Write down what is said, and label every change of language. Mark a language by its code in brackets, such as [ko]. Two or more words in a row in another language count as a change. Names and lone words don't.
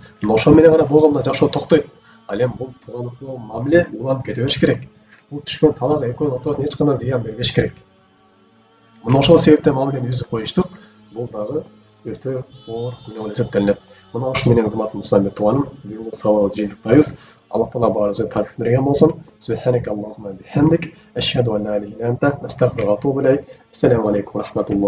[ky] Мына ошол менен гана болгондо жашоо токтойт. Ал эми бул тууган уркум мамиле уланып кете бериш керек. Бул түшкөн талак экөөнүн ортосуна эч кандай зыян бербеш керек. Мына ошол себептен мамилени үзүп коюштук. Бул дагы өтө оор күнөө болуп эсептелинет. Мына ошол менен урматтуу мусулман тууганым, бүгүнкү сабагыбызды жыйынтыктайбыз. Аллах таала баарыбызга таатип берген болсун. [ar] سبحانك اللهم وبحمدك أشهد أن لا إله إلا أنت أستغفرك وأتوب إليك. السلام عليكم ورحمة الله.